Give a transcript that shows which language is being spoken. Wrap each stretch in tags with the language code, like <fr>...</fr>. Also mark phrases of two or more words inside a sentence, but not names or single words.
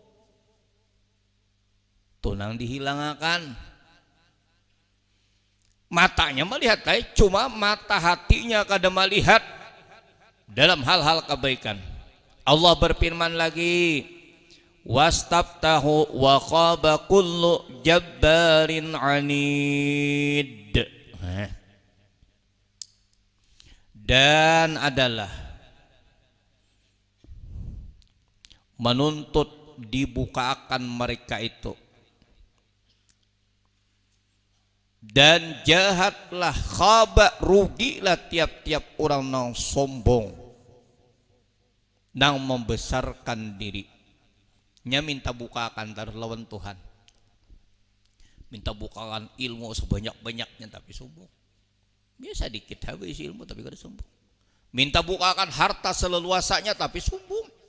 <bjn>Tuh nang dihilangkan. Matanya melihat, cuma mata hatinya kada melihat dalam hal-hal kebaikan.</bjn> <id>Allah berfirman lagi,</id> <ar>واستفتحوا وخاب كل جبار عنيد.</ar> <id>dan adalah menuntut dibukakan mereka itu, dan jahatlah, khaba, rugilah tiap-tiap orang nang sombong, nang membesarkan diri.</id> <bjn>Nya minta bukakan taruh lawan Tuhan, minta bukakan ilmu sebanyak-banyaknya tapi sombong. Biasa dikit habis ilmu tapi kada sombong. Minta bukakan harta seleluasanya tapi sombong.</bjn>